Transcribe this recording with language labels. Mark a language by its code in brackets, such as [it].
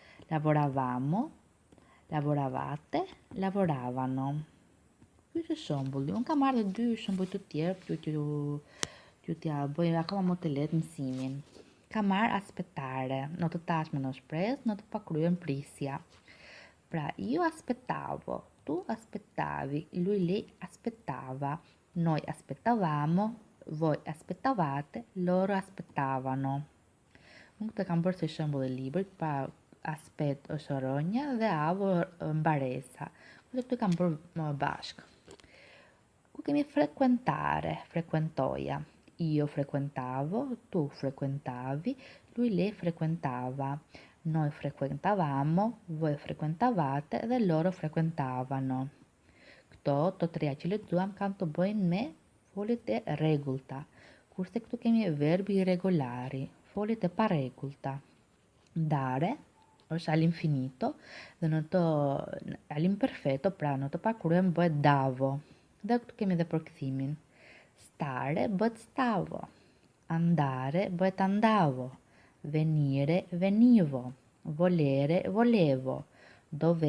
[it] Lavoravamo, lavoravate, lavoravano. [sq] Ky është shembulli. Unë kam marrë 2 shembuj të tjerë që t'ja bëj akoma më të lehtë mësimin. Kam marrë aspettare, në të tashme në shpresë, në të pakryer prisja. [it] Pra, io aspettavo, tu aspettavi, lui lei aspettava, noi aspettavamo, voi aspettavate, loro aspettavano. [sq] Unë këtë kam bërë si shembull e librit, pa aspet është rënja dhe avo mbaresa. Këtë kam bërë bashkë. Ku kemi frequentare, frequentoja. [it] Io frequentavo, tu frequentavi, lui lei frequentava, noi frequentavamo, voi frequentavate dhe loro frequentavano. [sq] Këto të treja që lexuam kanë të bëjnë me foljet e rregullta, kurse këtu kemi [it] verbi irregolari, [sq] foljet e parregullta. Dare është all'infinito dhe në të all'imperfetto, pra në të pakryer bëhet davo. Dhe këtu kemi edhe përkthimin. [it] Stare bëhet stavo, andare bëhet andavo, venire venivo, volere volevo, dovere